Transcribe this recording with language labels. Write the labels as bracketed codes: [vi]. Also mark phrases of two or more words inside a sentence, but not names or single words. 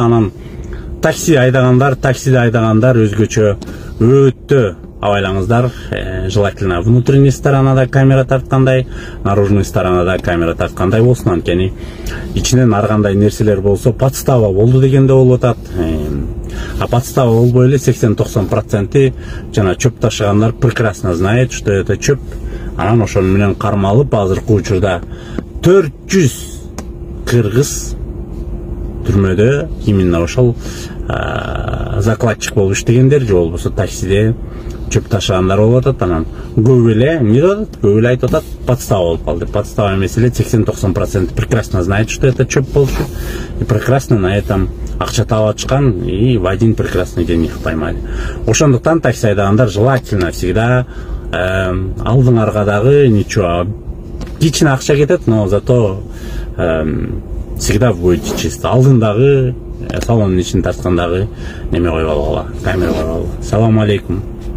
[ky] Анан таксиде айдагандар өзгөчө өтө абайлаңыздар. [ru] Желательно внутренний сторонада [ky] камера тарткандай, [ru] наружный сторонада [ky] камера тарткандай болсун. Анткени ичинен ар кандай нерселер болсо подстава болду дегенде болуп атат. Подстава болбой эле 80-90% жана чөп ташыгандар [ru] прекрасно знает, что это [ky] чөп. Анан ошон менен кармалып, азыркы учурда 400 кыргыз түрмөдө именно ошол закладчик болуп иштегендер, же болбосо таксиде чөп ташыгандар болуп атат. Анан көп эле айтып атат, подстава болуп калды. Подстава эмес эле, 80-90% [ru] прекрасно знает, что это [ky] чөп болчу, [ru] и прекрасно на этом [ky] акча таап атышкан, [ru] и в один прекрасный день их поймали. [ky] Ошондуктан такси айдагандар [ru] желательно всегда [ky] алдыңарга дагы ничего, кичине акча кетет, [ru] но зато всегда будете чисто. [ky] Алдындагы салондун ичин тарткандагы неме койуп алгыла, камера койуп алгыла. Салам алейкум.